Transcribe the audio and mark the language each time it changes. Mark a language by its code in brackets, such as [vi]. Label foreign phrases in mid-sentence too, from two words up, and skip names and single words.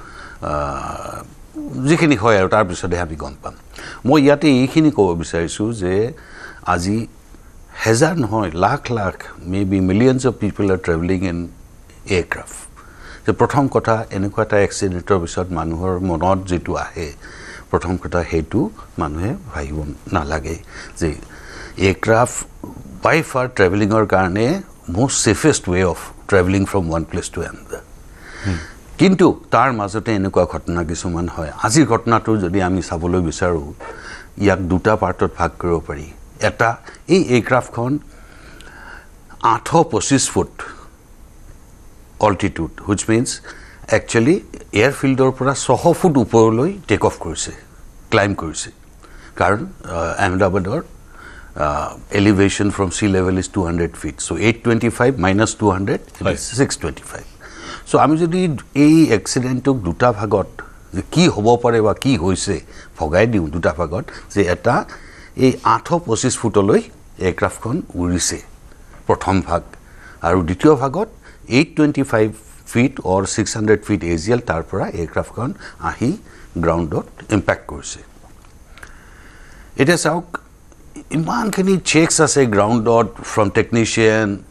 [as] যিখিনি হয় আৰু তাৰ পিছতহে আমি গম পাম মই ইয়াতে এইখিনি ক'ব বিচাৰিছোঁ যে আজি হেজাৰ নহয় লাখ লাখ [en] maybe millions of people are traveling in aircraft [as] যে প্ৰথম কথা এনেকুৱা এটা এক্সিডেণ্টৰ পিছত মানুহৰ মনত যিটো আহে প্ৰথম কথা সেইটো মানুহে ভাবিব নালাগে যে [en] aircraft by far [as] ট্ৰেভেলিঙৰ কাৰণে [en] most safest way of traveling from one place to another. [as] কিন্তু তাৰ মাজতে এনেকুৱা ঘটনা কিছুমান হয় আজিৰ ঘটনাটো যদি আমি চাবলৈ বিচাৰোঁ ইয়াক দুটা পাৰ্টত ভাগ কৰিব পাৰি এটা এই এয়াৰক্ৰাফ্টখন 825 ফুট [en] altitude which means actually [as] এয়াৰফিল্ডৰ পৰা 600 ফুট ওপৰলৈ [en] take off [as] কৰিছে ক্লাইম্ব কৰিছে কাৰণ আহমেদাবাদৰ [en] elevation from sea level is 200 feet. So 825 minus 200 is 625. [as] So আমি যদি এই এক্সিডেণ্টক দুটা ভাগত যে কি হ'ব পাৰে বা কি হৈছে ভগাই দিওঁ দুটা ভাগত যে এটা এই 825 ফুটলৈ এয়াৰক্ৰাফ্টখন উৰিছে প্ৰথম ভাগ আৰু দ্বিতীয় ভাগত [en] 825 feet or 600 feet AGL [as] তাৰ পৰা এয়াৰক্ৰাফ্টখন আহি গ্ৰাউণ্ডত ইম্পেক্ট কৰিছে এতিয়া চাওক ইমানখিনি চেকছ আছে গ্ৰাউণ্ডত [en] from technician